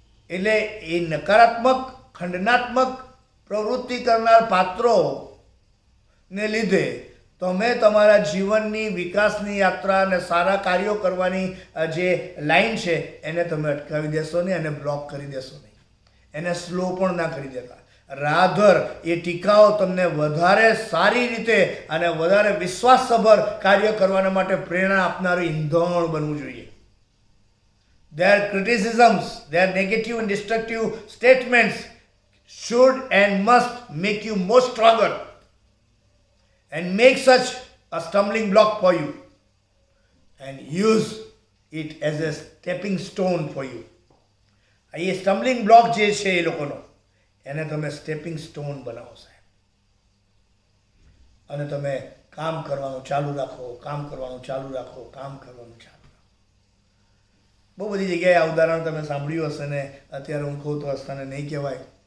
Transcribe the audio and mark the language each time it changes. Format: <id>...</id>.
<gu>એટલે એ નકારાત્મક ખંડનાત્મક પ્રવૃત્તિ કરનાર પાત્રોને લીધે તમે તમારા જીવનની વિકાસની યાત્રા અને સારા કાર્યો કરવાની જે લાઈન છે એને તમે અટકાવી દેશો નહીં, એને બ્લોક કરી દેશો નહીં, એને સ્લો પણ ના કરી દેતા. રાધર એ ટીકાઓ તમને વધારે સારી રીતે અને વધારે વિશ્વાસસભર કાર્ય કરવાના માટે પ્રેરણા આપનારું ઈંધણ બનવું જોઈએ.</gu> <en>Their criticisms, their negative and destructive statements should and must make you more stronger and make such a stumbling block for you and use it as a stepping stone for you.</en> <gu>A સ્ટમ્બલિંગ block જે છે એ લોકોનો, એને તમે stepping stone બનાવો સાહેબ. અને તમે કામ કરવાનું ચાલુ રાખો, કામ કરવાનું ચાલુ રાખો, કામ કરવાનું ચાલુ રાખો. બહુ બધી જગ્યાએ આ ઉદાહરણ તમે સાંભળ્યું હશે ને અત્યારે હું કહું તો હસ્તાને નહીં કહેવાય.</gu>